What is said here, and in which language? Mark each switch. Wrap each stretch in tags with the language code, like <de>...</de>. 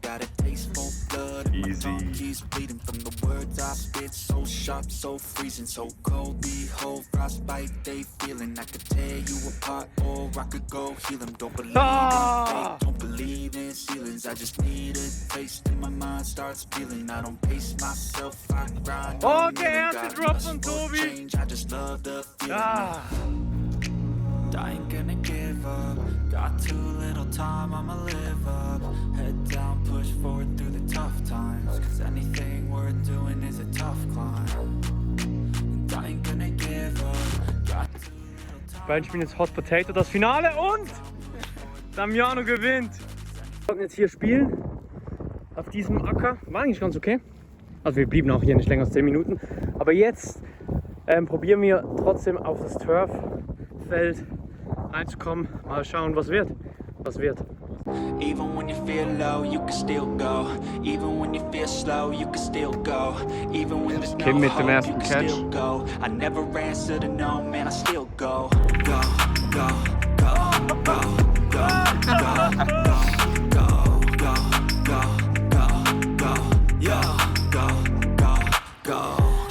<en>Got a taste for blood and my tongue keeps bleeding. From the words I spit, so sharp, so freezing. So cold, behold, frostbite they feeling. I could tear you apart or I could go heal them. Don't believe in fate, don't believe in ceilings. I just need a taste and my mind starts feeling. I don't pace myself, I grind.</en> <de>Okay, erste Drop von Tobi.</de> <en>I just love the feeling. I ain't gonna give up. Got too little time, I'ma live up. Head down, push forward through the tough times. Cause anything worth doing is a tough climb. And I ain't gonna give up. Got too little time.</en> <de>Beiden spielen jetzt Hot Potato das Finale und Damiano gewinnt. Wir wollten jetzt hier spielen, auf diesem Acker. War eigentlich ganz okay. Also wir blieben auch hier nicht länger als 10 Minuten. Aber jetzt probieren wir trotzdem auf das Turffeld reinzukommen. Mal schauen, was wird.</de> <en>Even when you feel low, you can still go. Even when you feel slow, you can still go. Even when there's no</en> <de>Kim mit dem</de> <en>hope,</en> <de>ersten</de> <en>you can Catch. still go. I never answer to no, man, I still go. Go, go, go, go, go, go, go, go, go, go, go, go, yo, go, go, go.</en>